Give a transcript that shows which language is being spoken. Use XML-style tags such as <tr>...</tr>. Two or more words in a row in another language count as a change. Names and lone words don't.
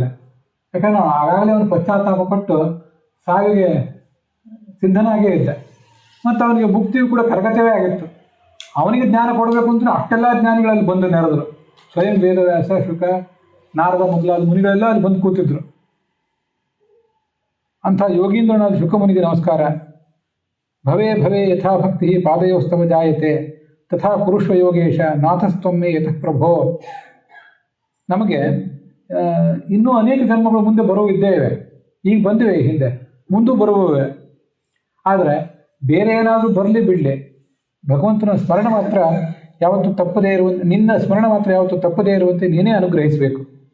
<kn>ಯಾಕಂದ್ರೆ ಆಗಾಗಲೇ ಅವನು ಪಶ್ಚಾತ್ತಾಪ ಪಟ್ಟು ಸಾವಿಗೆ ಸಿದ್ಧನಾಗೇ ಇದ್ದ. ಮತ್ತು ಅವನಿಗೆ ಮುಕ್ತಿಯು ಕೂಡ ಕರಗತವೇ ಆಗಿತ್ತು. ಅವನಿಗೆ ಜ್ಞಾನ ಕೊಡಬೇಕು ಅಂತ ಅಷ್ಟೆಲ್ಲ ಜ್ಞಾನಿಗಳಲ್ಲಿ ಬಂದು ನೆರೆದರು. ಸ್ವಯಂ ವೇದವ್ಯಾಸ, ಶುಕ, ನಾರದ ಮೊದಲಾದ ಮುನಿಗಳೆಲ್ಲ ಅಲ್ಲಿ ಬಂದು ಕೂತಿದ್ರು. ಅಂಥ ಯೋಗೀಂದ್ರನಾದ ಶುಕಮುನಿಗೆ ನಮಸ್ಕಾರ.</kn> <sa>ಭವೇ ಭವೇ ಯಥಾ ಭಕ್ತಿ ಪಾದಯೋಸ್ತವ ಜಾಯತೆ ತಥಾ ಕುರುಷ್ವ ಯೋಗೇಶ ನಾಥಸ್ತೊಮ್ಮೆ ಯತಃ ಪ್ರಭೋ.</sa> <kn>ನಮಗೆ ಇನ್ನೂ ಅನೇಕ ಜನ್ಮಗಳು ಮುಂದೆ ಬರುವಿದ್ದೇ ಇವೆ. ಈಗ ಬಂದಿವೆ, ಹಿಂದೆ ಮುಂದೂ ಬರುವವೆ. ಆದರೆ ಬೇರೆ ಏನಾದರೂ ಬರಲಿ ಬಿಡಲಿ, ಭಗವಂತನ ಸ್ಮರಣ ಮಾತ್ರ ಯಾವತ್ತೂ ತಪ್ಪದೇ ಇರುವಂತೆ, ನಿನ್ನ ಸ್ಮರಣ ಮಾತ್ರ ಯಾವತ್ತೂ ತಪ್ಪದೇ ಇರುವಂತೆ ನೀನೇ ಅನುಗ್ರಹಿಸಬೇಕು.</kn>